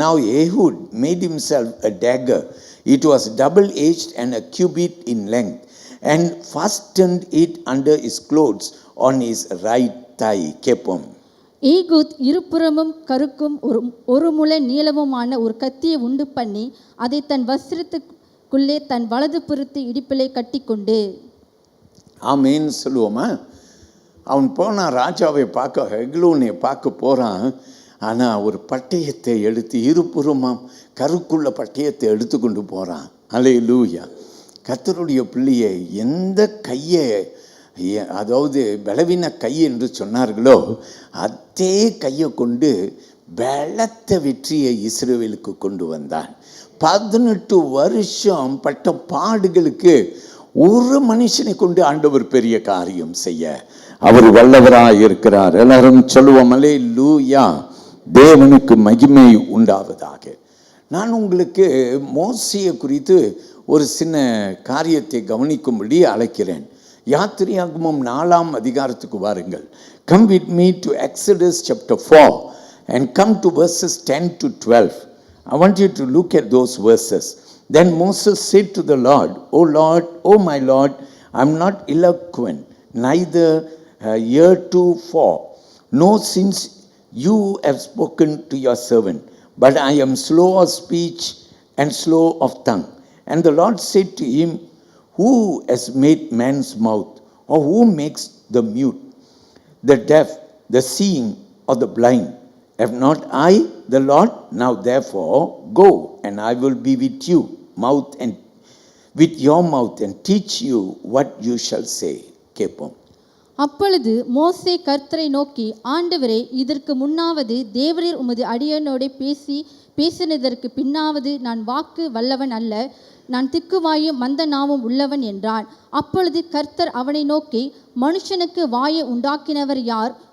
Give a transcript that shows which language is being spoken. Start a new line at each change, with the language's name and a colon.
English: Now Ehud made himself a dagger. It was double-edged and a cubit in length, and fastened it under his clothes on his right thigh. Kepom.
Tamil: Ehud இருபுறமும் கருக்கும் ஒரு முளை நீளமுமான ஒரு கத்தியை உண்டு பண்ணி அதை தன் வஸ்திரத்துக்குள்ளே தன் வலது புறத்து இடுப்பிலே கட்டிக்கொண்டு. ஆமீன் சொல்லுவோமா? அவன் போனான் ராஜாவை பார்க்க, எக்லோனை பார்க்க போகிறான். ஆனால் ஒரு பட்டயத்தை எடுத்து இருபுறமாம் கருக்குள்ள பட்டயத்தை எடுத்து கொண்டு போகிறான். அல்லேலூயா. கர்த்தருடைய பிள்ளையை எந்த கையை, அதாவது பலவீன கை என்று சொன்னார்களோ அதே கையை கொண்டு பலத்த வெற்றியை இஸ்ரவேலுக்கு கொண்டு வந்தான். 18 வருஷம் பட்ட பாடுகளுக்கு ஒரு மனுஷனை கொண்டு ஆண்டவர் பெரிய காரியம் செய்ய அவர் வல்லவராய் இருக்கிறார். எல்லாரும் சொல்லுவோம் அல்லேலூயா. தேவனுக்கு மகிமை உண்டாவதாக. நான் உங்களுக்கு மோசேயை குறித்து ஒரு சின்ன காரியத்தை கவனிக்கும்படி அழைக்கிறேன். யாத்திரையாகமம் 4ஆம் அதிகாரத்துக்கு வாருங்கள்.
English: Come with me to Exodus chapter 4 and come to verses 10 to 12. I want you to look at those verses. Then Moses said to the Lord, O Lord, O my Lord, I am not eloquent, neither heretofore, nor since you have spoken to your servant, but I am slow of speech and slow of tongue. And the Lord said to him, Who has made man's mouth, or who makes the mute, the deaf, the seeing, or the blind? Have not I, the Lord? Now therefore go, and I will be with you, mouth and with your mouth, and teach you what you shall say.
Tamil: கேட்போம். அப்பொழுது மோசே கர்த்தரை நோக்கி, ஆண்டவரே, இதற்கு முன்னாவது தேவரீர் உமது அடியனோடே பேசினதற்கு பின்னாவது நான் வாக்கு வல்லவன் அல்ல, நான் திக்குவாயும் மந்த நாவும் உள்ளவன் என்றான். அப்பொழுது கர்த்தர் அவனை நோக்கி, மனுஷனுக்கு வாயை உண்டாக்கினவர் யார்?